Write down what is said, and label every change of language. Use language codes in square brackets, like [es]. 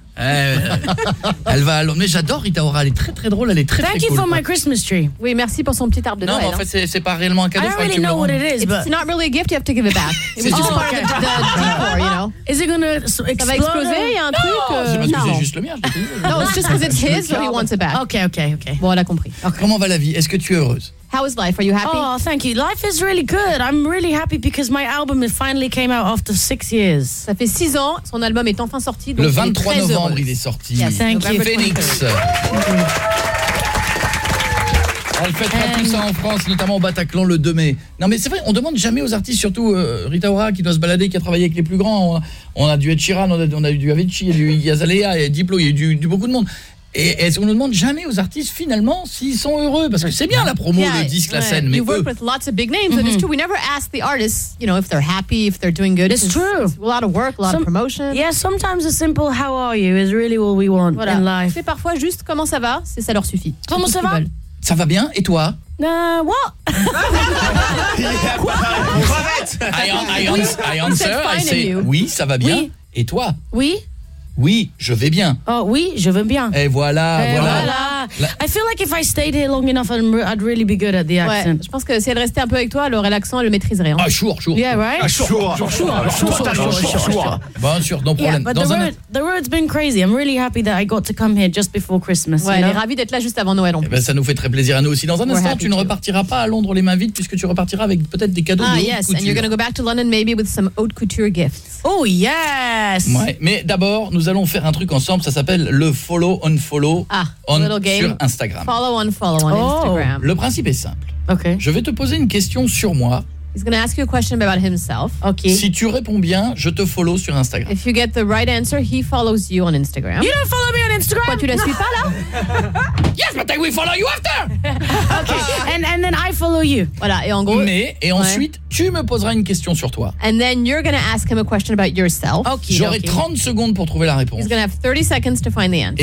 [fr] Elle va à Londres. Mais j'adore Rita Ora. Elle est très très drôle. Elle est très [en] thank Thank you for my Christmas tree. [fr] Oui, merci pour son petit arbre de non, Noël. Non, en fait, c'est pas réellement un cadeau. [en] I don't really know what it is, but it's not really a gift. You have to give it back. [fr] C'est juste [en] part of the decor, you know. Is it gonna explode? [fr] Ça va exploser? Il y a un non, truc. C'est parce que c'est juste le mien. [en] No, it's just because it's his, but he wants it back. Okay, okay, okay. [fr] Bon, elle a compris. Okay. Comment va la vie? Est-ce que tu es heureuse? [en] How is life? Are you happy? Oh, thank you. Life is really good. I'm really happy because my album finally came out after 6 years. [fr] Ça fait 6 ans. Son album est enfin sorti. Donc le 23 novembre, il est sorti. [en] Yes, thank you. Phoenix. [fr] Elle fêtera tout ça en France, notamment au Bataclan le 2 mai. Non, mais c'est vrai, on demande jamais aux artistes, surtout Rita Ora, qui doit se balader, qui a travaillé avec les plus grands. On a du Ed Sheeran, on a du Avicii, du Iggy Azalea, et Diplo, il y a du beaucoup de monde. Et on ne demande jamais aux artistes finalement s'ils sont heureux parce que c'est bien la promo, [en] yeah, [fr] le disque, right, la scène, mais [en] you work with lots of big names, mm-hmm, so it's true. We never ask the artists, you know, if they're happy, if they're doing good. It's true. It's a lot of work, a lot of promotion. Yeah, sometimes a simple how are you is really all we want, [fr] voilà, [en] in life. [fr] C'est parfois juste comment ça va, c'est ça leur suffit. Comment ça va? Ça va bien, et toi? [en] What? [fr] Quoi? [en] I answer, I say [fr] oui, ça va bien, oui. Et toi? Oui. Oui, je vais bien. Oh oui, je vais bien. Et voilà, et voilà. Voilà. [en] I feel like if I stayed here long enough, I'd really be good at the accent. [fr] Ouais, je pense que si elle restait un peu avec toi, alors l'accent, elle le maîtriserait. [en] Hein. Ah, sure, sure. Yeah, right? [fr] Sure. Bien sûr, non problème. [en] Yeah, but the road's been crazy. I'm really happy that I got to come here just before Christmas. [fr] Ouais, elle est ravie d'être là juste avant Noël. Et ben, ça nous fait très plaisir à nous aussi. Dans un instant, tu ne repartiras pas à Londres les mains vides puisque tu repartiras avec peut-être des cadeaux de haute couture. [en] Ah, yes, and you're going to go back to London maybe with some haute couture gifts. Oh, yes! [fr] Ouais, mais d'abord, nous allons faire un truc ensemble, ça s'appelle le follow-on-follow. Ah, on [en] little game. [fr] Sur Instagram. [en] Follow on, follow on, oh, Instagram. [fr] Le principe est simple. [en] Okay. [fr] Je vais te poser une question sur moi. [en] He's going to ask you a question about himself. Okay. [fr] Si tu réponds bien, je te follow sur Instagram. [en] If you get the right answer, he follows you on Instagram. You don't follow me on Instagram. [fr] Quoi, tu la suis pas là? [en] Yes, but I will follow you after. Okay. And then I follow you. [fr] Voilà, et en gros. Mais et ensuite, ouais, tu me poseras une question sur toi. [en] And then you're going to ask him a question about yourself. Okay. [fr] J'aurai 30 secondes pour trouver la réponse. [en] He's going to have 30 seconds to find the answer.